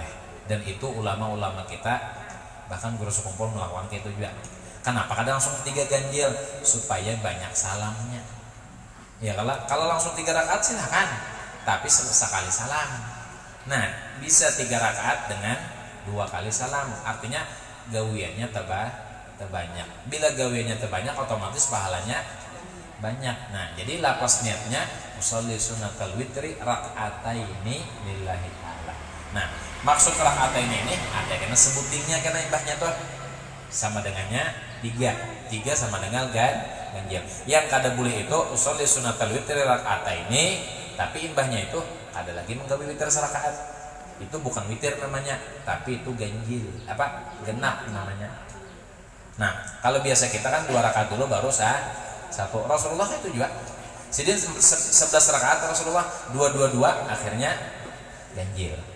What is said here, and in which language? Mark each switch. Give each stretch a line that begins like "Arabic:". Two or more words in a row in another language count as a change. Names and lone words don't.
Indonesian: Dan itu ulama-ulama kita bahkan guru sekumpul melakukan itu juga. Kenapa kadang langsung 3 ganjil? Supaya banyak salamnya. Ya kalau langsung 3 rakaat silakan, tapi sekali salam. Nah, bisa 3 rakaat dengan 2 kali salam. Artinya gawiannya terbanyak. Bila gawiannya terbanyak, otomatis pahalanya banyak.
Arabic: Nah, jadi lapas niatnya أصلي سنة الوتر ركعتين لله تعالى.
Indonesian: Nah, maksud raka'ataini ini ada karena sebutingnya karena imbahnya tuh sama dengannya 3 sama dengan ganjil. Yang kada boleh itu
Arabic: أصلي سنة الوتر ركعتين,
Indonesian: tapi imbahnya itu ada lagi menggawi witir serakaat. Itu bukan witir namanya, tapi itu ganjil, genap namanya. Nah, kalau biasa kita kan 2 rakaat dulu baru 1. Rasulullah itu juga. Jadi 11 rakaat Rasulullah 2 akhirnya ganjil.